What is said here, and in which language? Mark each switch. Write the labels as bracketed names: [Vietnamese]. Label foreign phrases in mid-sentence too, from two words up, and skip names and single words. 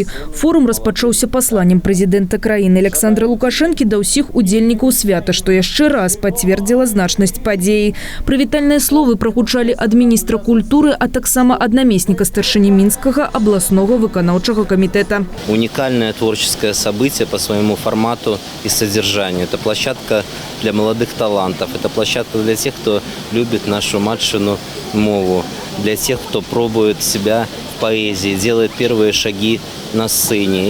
[Belarusian] Форум распачаўся пасланнем прэзідэнта краіны Александра Лукашэнкі да ўсіх удзельнікаў свята, што яшчэ раз пацвердзіла значнасць падзеі. Прывітальныя словы прагучалі ад міністра культуры, а таксама ад намесніка старшыні Мінскага абласнога выканаўчага камітэта. [Russian] Уникальное творческое событие по своему формату и содержанию. Это площадка для молодых талантов. Это площадка для тех, кто любит нашу [Belarusian] матшину мову. [Russian] Для тех, кто пробует себя в поэзии, делает первые шаги на сцене.